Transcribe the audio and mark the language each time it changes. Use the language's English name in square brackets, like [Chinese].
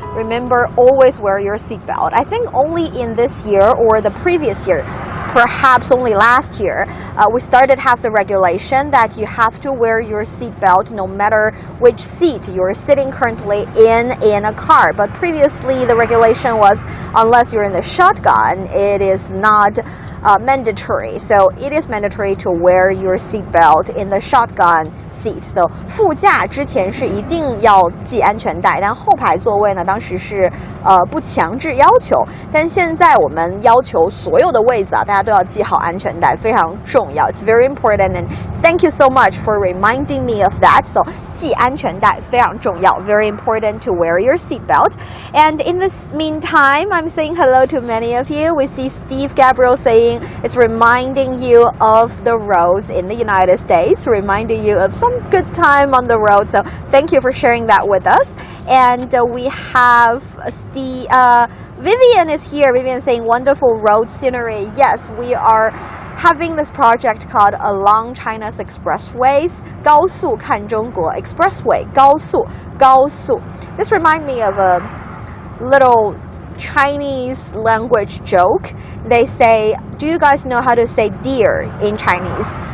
[English] Remember, always wear your seatbelt. I think only in this year or the previous year, perhaps only last year, we started have the regulation that you have to wear your seatbelt no matter which seat you're sitting currently in a car. But previously, the regulation was unless you're in the shotgun, it is not mandatory. So it is mandatory to wear your seatbelt in the shotgun seat. [Chinese] So 副驾之前是一定要系安全带，但后排座位呢，当时是不强制要求。但现在我们要求所有的位子啊，大家都要系好安全带，非常重要。 [English] It's very important, and thank you so much for reminding me of that. So [Chinese] 系安全带非常重要 [English] ，very important to wear your seatbelt. And in the meantime, I'm saying hello to many of you. We see Steve Gabriel saying it's reminding you of the roads in the United States, reminding you of some good time on the road. So thank you for sharing that with us. And we have Vivian is here. Vivian saying wonderful road scenery. Yes, we are having this project called Along China's Expressways. [Chinese] 高速看中国 [English] Expressway. [Chinese] 高速. [English] This reminds me of a little Chinese language joke. They say, do you guys know how to say deer in Chinese?